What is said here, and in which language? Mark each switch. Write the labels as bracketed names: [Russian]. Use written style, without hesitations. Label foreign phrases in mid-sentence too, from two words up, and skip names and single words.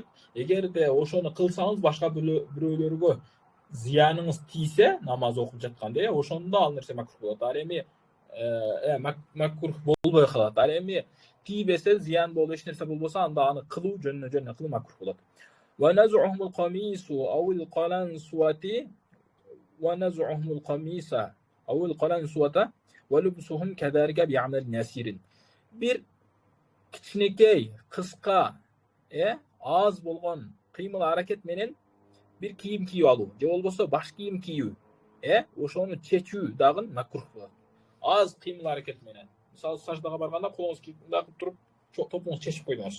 [Kyrgyz] Эгерде ошону кылсаңыз башка бирөөлөргө зыяныңыз тийсе, намаз окуп жатканда, ошондо ал нерсе макрух болот. Ал эми макрух болбой калат. Ал эми тийбесе, зыян болуп эч нерсе болбосо, анда аны кылуу жөнүнө кылуу макрух болот. [Arabic] ونزعهم القميص أو القلنسوة ونزعهم القميص أو القلنسوة ولبسهم قدرها بعمل يسير. [Kyrgyz] Бир кичинекей, кыска, аз болгон кыймыл аракет менен бир кийим кийип алуу, же болбосо баш кийим кийүү, ошону чечүү дагы макрух болот. Аз кыймыл аракет менен. Мисалы саждага барганда колуңуз кийип туруп топуңузду чечип койдуңуз.